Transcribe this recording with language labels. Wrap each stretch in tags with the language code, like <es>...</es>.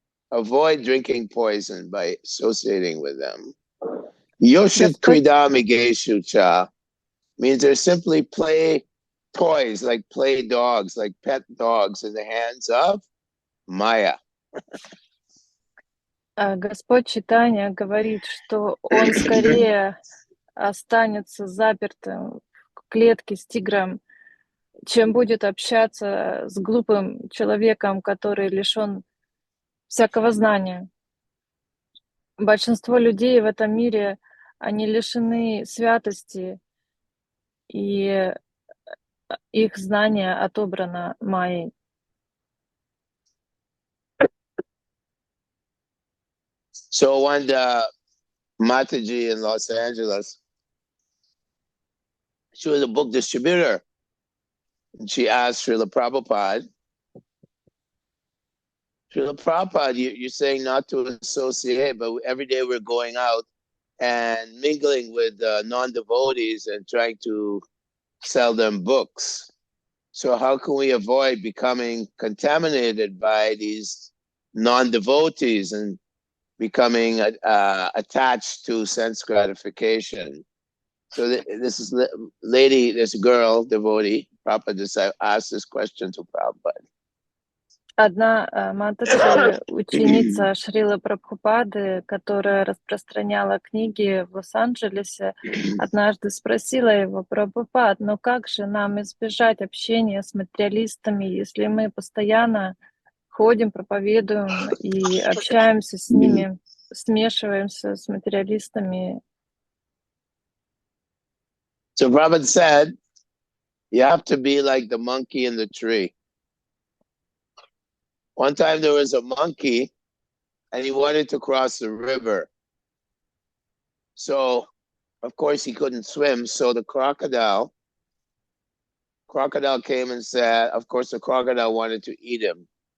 <en>Avoid drinking poison by associating with them.</en> <sa>Yoshit kridamigeshu cha</sa> <en>means they're simply play toys, like play dogs, like pet dogs in the hands of Maya.</en> <ru>Господь Чайтанья говорит, что он скорее останется запертым в клетке с тигром, чем будет общаться с глупым человеком, который лишен всякого знания. Большинство людей в этом мире, они лишены святости, и их знание отобрано Майей.</ru> <en>So when the Mataji in Los Angeles, she was a book distributor, and she asked Srila Prabhupada, Srila Prabhupada, you're saying not to associate, but every day we're going out and mingling with non-devotees and trying to sell them books. So how can we avoid becoming contaminated by these non-devotees and becoming attached to sense gratification? So this girl, devotee, Prabhupada asked this question to Prabhupada.</en> <ru>Одна Мантаджи, ученица Шрилы Прабхупады, которая распространяла книги в Лос-Анджелесе, однажды спросила его: Прабхупад, но как же нам избежать общения с материалистами, если мы постоянно ходим, проповедуем и общаемся с ними, смешиваемся с материалистами.</ru> <en>So Prabhupada said, you have to be like the monkey in the tree. One time there was a monkey and he wanted to cross the river. So, of course, he couldn't swim. So the crocodile came and said, of course, the crocodile wanted to eat him.</en>